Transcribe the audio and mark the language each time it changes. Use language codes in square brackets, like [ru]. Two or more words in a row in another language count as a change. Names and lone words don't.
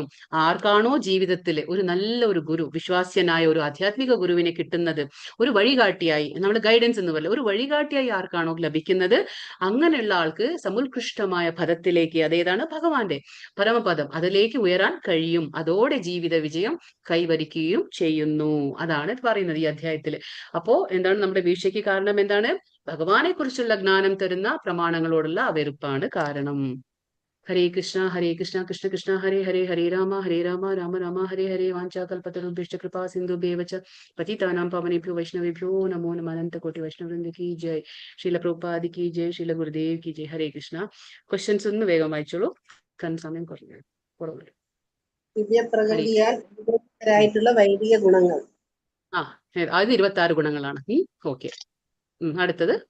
[ml] ആർക്കാണോ ജീവിതത്തിൽ ഒരു നല്ല ഒരു ഗുരു, വിശ്വാസ്യനായ ഒരു ആധ്യാത്മിക ഗുരുവിനെ കിട്ടുന്നത്, ഒരു വഴികാട്ടിയായി, നമ്മൾ ഗൈഡൻസ് എന്ന് പറയില്ല, ഒരു വഴികാട്ടിയായി ആർക്കാണോ ലഭിക്കുന്നത്, അങ്ങനെയുള്ള ആൾക്ക് സമുത്കൃഷ്ടമായ പദത്തിലേക്ക്, അതേതാണ് ഭഗവാന്റെ പരമപദം, അതിലേക്ക് ഉയരാൻ കഴിയും. അതോടെ ജീവിത വിജയം കൈവരിക്കുകയും ചെയ്യുന്നു. അതാണ് പറയുന്നത് ഈ അധ്യായത്തില്. അപ്പോ എന്താണ് നമ്മുടെ വീഴ്ചയ്ക്ക് കാരണം? എന്താണ്? ഭഗവാനെ കുറിച്ചുള്ള ജ്ഞാനം തരുന്ന പ്രമാണങ്ങളോടുള്ള വെറുപ്പാണ് കാരണം. [sa] ഹരേ കൃഷ്ണ കൃഷ്ണ കൃഷ്ണ ഹരേ ഹരേ, ഹരേ രാമ രാമ രാമ ഹരേ ഹരേ. വാഞ്ചാകൽപതരുഭ്യശ്ച കൃപാ സിന്ധുഭ്യേവ ച പതിതാനാം പാവനേഭ്യോ വൈഷ്ണവേഭ്യോ നമോ നമഃ. [hi] अनन्तकोटि वैष्णववृन्द की जय। श्रील प्रभुपादि की जय. श्रील गुरुदेव की जय। हरे कृष्ण. [ml] ക്വസ്റ്റ്യൻസ് ഒന്ന് വേഗം വായിച്ചോളൂ, കാരണം സമയം കുറവുണ്ട്. ദിവ്യപ്രകൃതിയാൽ ആയിട്ടുള്ള വൈദിക ഗുണങ്ങൾ. അത് 26 ഗുണങ്ങളാണ്. ഓക്കെ. അടുത്തത്